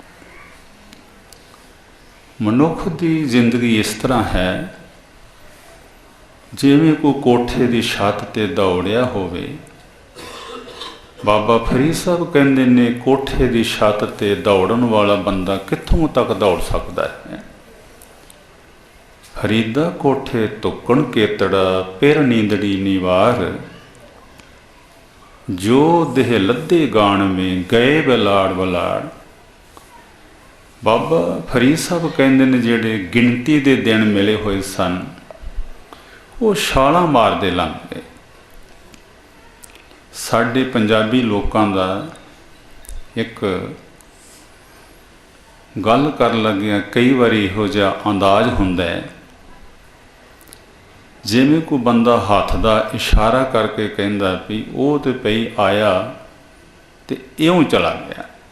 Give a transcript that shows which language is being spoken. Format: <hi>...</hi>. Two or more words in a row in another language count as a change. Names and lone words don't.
<pa>ਮਨੁਖ ਕੀ ਜ਼ਿੰਦਗੀ ਇਸ ਤਰ੍ਹਾਂ ਹੈ ਜਿਵੇਂ ਕੋਈ ਕੋਠੇ ਕੀ ਛਤ ਤੇ ਦੌੜਿਆ ਹੋਵੇ। ਬਾਬਾ ਫ਼ਰੀਦ ਸਾਹਬ ਕਹਿੰਦੇ ਨੇ ਕੋਠੇ ਕੀ ਛਤ ਤੇ ਦੌੜਨ ਵਾਲਾ ਬੰਦਾ ਕਿੱਥੋਂ ਤਕ ਦੌੜ ਸਕਤਾ ਹੈ। ਫ਼ਰੀਦਾ ਕੋਠੇ ਤੁਕਣ ਕੇਤੜਾ ਪਿਰ ਨੀਂਦੜੀ ਨਿਵਾਰ, ਜੋ ਦੇਹ ਲੱਦੇ ਗਾਨ ਮੇਂ ਗਏ ਬਲਾੜ ਬਲਾੜ। ਬਾਬਾ ਫ਼ਰੀਦ ਸਾਹਬ ਕਹਿੰਦੇ ਨੇ ਜੇੜ੍ਹੇ ਗਿਣਤੀ ਕੇ ਦਿਨ ਮਿਲੇ ਹੋਏ ਸਨ, ਵੋ ਛਾਲਾਂ ਮਾਰਦੇ ਲੰਘ ਗਏ। ਸਾਡੇ ਪੰਜਾਬੀ ਲੋਗੋਂ ਕਾ ਏਕ ਗੱਲ ਕਰ ਲਗਿਆ ਕਈ ਬਾਰ ਇਹੋ ਜਿਹਾ ਅੰਦਾਜ਼ ਹੁੰਦਾ ਹੈ ਜਿਵੇਂ ਕੋਈ ਬੰਦਾ ਹਥ ਕਾ ਇਸ਼ਾਰਾ ਕਰਕੇ ਕਹਿੰਦਾ ਭੀ ਵੋ ਤੋ ਪਈ ਆਇਆ ਤੋ ਇਉਂ ਚਲਾ ਗਿਆ।</pa>